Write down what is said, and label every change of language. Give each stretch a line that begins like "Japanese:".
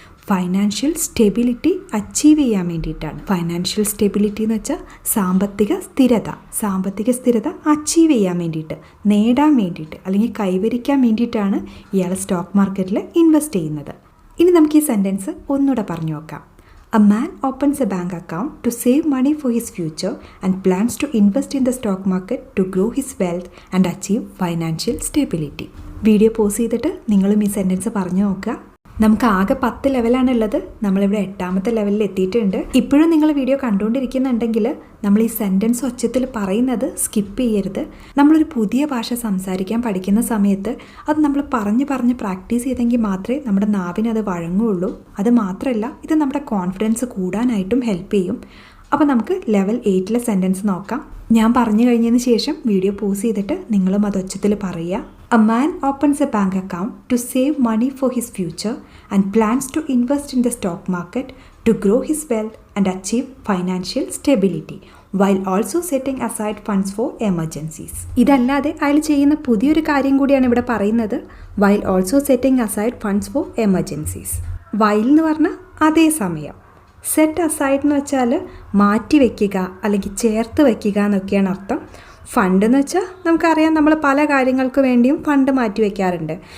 Malayalam: Financial stability achieve ചെയ്യാൻ വേണ്ടിയിട്ടാണ്. Financial stability എന്ന് വെച്ചാൽ സാമ്പത്തിക സ്ഥിരത. സാമ്പത്തിക സ്ഥിരത അച്ചീവ് ചെയ്യാൻ വേണ്ടിയിട്ട്, നേടാൻ വേണ്ടിയിട്ട്, അല്ലെങ്കിൽ കൈവരിക്കാൻ വേണ്ടിയിട്ടാണ് ഇയാൾ സ്റ്റോക്ക് മാർക്കറ്റിൽ ഇൻവെസ്റ്റ് ചെയ്യുന്നത്. ഇനി നമുക്ക് ഈ സെൻറ്റൻസ് ഒന്നുകൂടെ പറഞ്ഞു നോക്കാം.
English: A man opens a bank account to save money for his future and plans to invest in the stock market to grow his wealth and achieve financial stability.
Malayalam: Video pause ചെയ്തിട്ട് നിങ്ങളും ഈ sentence പറഞ്ഞു നോക്കുക. നമുക്ക് ആകെ 10 ലെവലാണുള്ളത്. നമ്മളിവിടെ 8ാമത്തെ ലെവലിൽ എത്തിയിട്ടുണ്ട്. ഇപ്പോഴും നിങ്ങൾ വീഡിയോ കണ്ടുകൊണ്ടിരിക്കുന്നുണ്ടെങ്കിൽ നമ്മൾ ഈ സെൻറ്റൻസ് ഒച്ചത്തിൽ പറയുന്നത് സ്കിപ്പ് ചെയ്യരുത്. നമ്മളൊരു പുതിയ ഭാഷ സംസാരിക്കാൻ പഠിക്കുന്ന സമയത്ത് അത് നമ്മൾ പറഞ്ഞ് പ്രാക്ടീസ് ചെയ്തെങ്കിൽ മാത്രമേ നമ്മുടെ നാവിന് അത് വഴങ്ങുള്ളൂ. അത് മാത്രമല്ല, ഇത് നമ്മുടെ കോൺഫിഡൻസ് കൂടാനായിട്ടും ഹെൽപ്പ് ചെയ്യും. അപ്പോൾ നമുക്ക് ലെവൽ 8ലെ സെൻറ്റൻസ് നോക്കാം. ഞാൻ പറഞ്ഞു കഴിഞ്ഞതിന് ശേഷം വീഡിയോ പോസ് ചെയ്തിട്ട് നിങ്ങളും അത് ഒച്ചത്തിൽ പറയുക.
English: A man opens a bank account to save money for his future and plans to invest in the stock market to grow his wealth and achieve financial stability while also setting aside funds for emergencies.
Malayalam: ഇതല്ലാതെ അയാൾ ചെയ്യുന്ന പുതിയൊരു കാര്യം കൂടിയാണ് ഇവിടെ പറയുന്നത്,
English: while also setting aside funds for emergencies.
Malayalam: while എന്ന് പറഞ്ഞാൽ അതേസമയം, സെറ്റ് അസൈഡ് എന്ന് വെച്ചാൽ മാറ്റി വയ്ക്കുക അല്ലെങ്കിൽ ചേർത്ത് വയ്ക്കുക എന്നൊക്കെയാണ് അർത്ഥം. ഫണ്ട് എന്ന് വെച്ചാൽ നമുക്കറിയാം, നമ്മൾ പല കാര്യങ്ങൾക്ക് വേണ്ടിയും ഫണ്ട് മാറ്റി വയ്ക്കാറുണ്ട്.